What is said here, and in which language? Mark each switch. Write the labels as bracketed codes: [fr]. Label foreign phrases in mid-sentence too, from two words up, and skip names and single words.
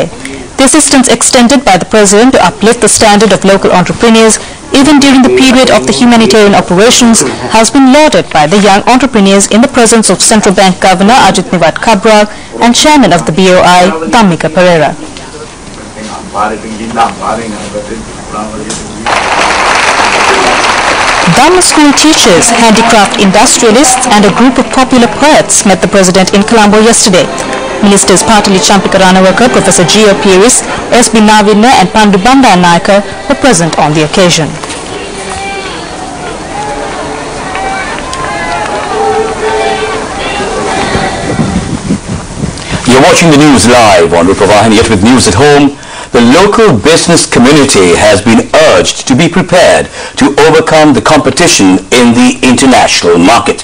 [en] The assistance extended by the president to uplift the standard of local entrepreneurs even during the period of the humanitarian operations has been lauded by the young entrepreneurs in the presence of Central Bank Governor Ajit Niwat Cabral and Chairman of the BOI, Dhammika Pereira. Dhamma school teachers, handicraft industrialists and a group of popular poets met the president in Colombo yesterday. Ministers Patali Champika Ranawaka, Professor Gio Piris, S.B. Navina and Pandu Banda Naika were present on the occasion. You're watching the news live on Rupavahini, yet with news at home. The local business community has been urged to be prepared to overcome the competition in the international market.